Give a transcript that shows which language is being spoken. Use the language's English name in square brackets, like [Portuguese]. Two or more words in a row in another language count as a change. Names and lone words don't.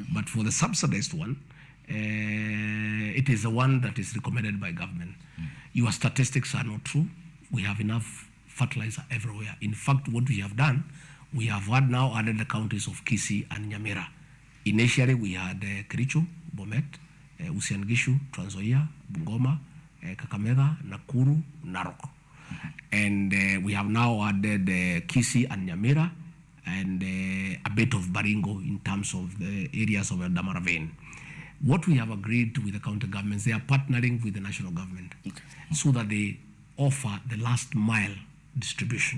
[English] But for the subsidized one, it is the one that is recommended by government. Your statistics are not true. We have enough fertilizer everywhere. In fact, what we have done, we have now added the counties of Kisii and Nyamira. Initially, we had Kericho, Bomet, Uasin Gishu, Trans Nzoia, Bungoma, Kakamega, Nakuru, Narok. Mm-hmm. And we have now added Kisii and Nyamira and a bit of Baringo in terms of the areas of Eldama Ravine. What we have agreed with the county governments, they are partnering with the national government so that they offer the last mile distribution.